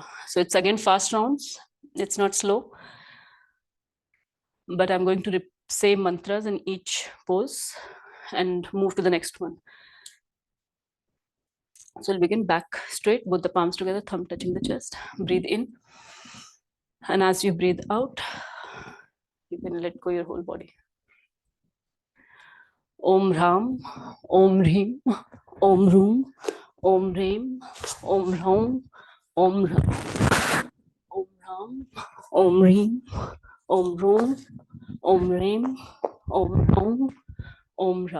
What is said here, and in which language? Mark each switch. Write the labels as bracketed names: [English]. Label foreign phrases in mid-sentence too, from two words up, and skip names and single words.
[English] So it's again fast rounds. It's not slow, but I'm going to say mantras in each pose and move to the next one. So we'll begin back straight, both the palms together, thumb touching the chest. Breathe in. And as you breathe out, you can let go your whole body. [Sanskrit] Om Ram, Om Reem, Om Room, Om Reem, Om Ram, Om Ram, Om Ram, Om Reem, Om Room, Om Reem, Om Ram, Om Ra.